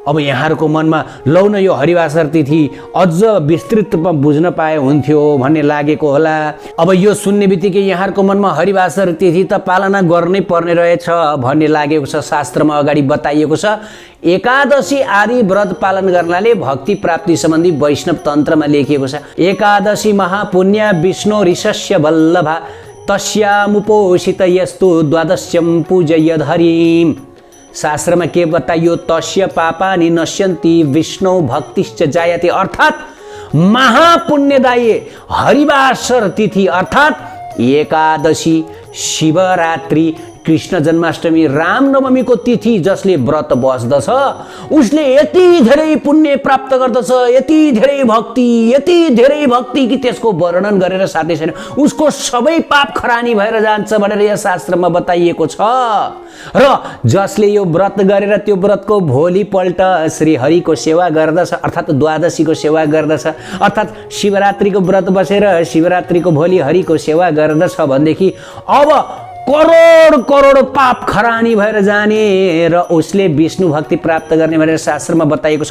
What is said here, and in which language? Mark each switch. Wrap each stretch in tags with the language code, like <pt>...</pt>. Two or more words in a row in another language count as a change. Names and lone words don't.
<ne>अब यहाँहरूको मनमा लौ न यो हरिवासर तिथि अझ विस्तृत रूपमा बुझ्न पाए हुन्थ्यो भन्ने लागेको होला। अब यो सुन्ने बित्तिकै यहाँहरूको मनमा हरिवासर तिथि त पालना गर्नै पर्ने रहेछ भन्ने लागेको छ। शास्त्रमा अगाडि बताइएको छ एकादशी आदि व्रत पालन गर्नाले भक्ति प्राप्ति सम्बन्धी वैष्णव तन्त्रमा लेखिएको छ।</ne> <sa>एकादशी महापुण्य विष्णु ऋषस्य वल्लभा तस्यामुपोषित यस्तु द्वादश्यं पूजयद हरिम।</sa> <ne>शास्त्रमा के बताइयो</ne> <sa>तस्य पापानि नश्यन्ति विष्णु भक्तिश्च जायते,</sa> <ne>अर्थात् महापुण्यदायी हरिवासर तिथि अर्थात् एकादशी, शिवरात्रि, कृष्ण जन्माष्टमी, रामनवमीको तिथि जसले व्रत बस्दछ उसले यति धेरै पुण्य प्राप्त गर्दछ, यति धेरै भक्ति कि त्यसको वर्णन गरेर साध्य छैन। उसको सबै पाप खरानी भएर जान्छ भनेर यहाँ शास्त्रमा बताइएको छ। र जसले यो व्रत गरेर त्यो व्रतको भोलिपल्ट श्री हरिको सेवा गर्दछ अर्थात् द्वादशीको सेवा गर्दछ अर्थात् शिवरात्रिको व्रत बसेर शिवरात्रिको भोलि हरिको सेवा गर्दछ भनेदेखि अब करोड पाप खरानी भएर जाने र उसले विष्णु भक्ति प्राप्त गर्ने भनेर शास्त्रमा बताइएको छ।</ne>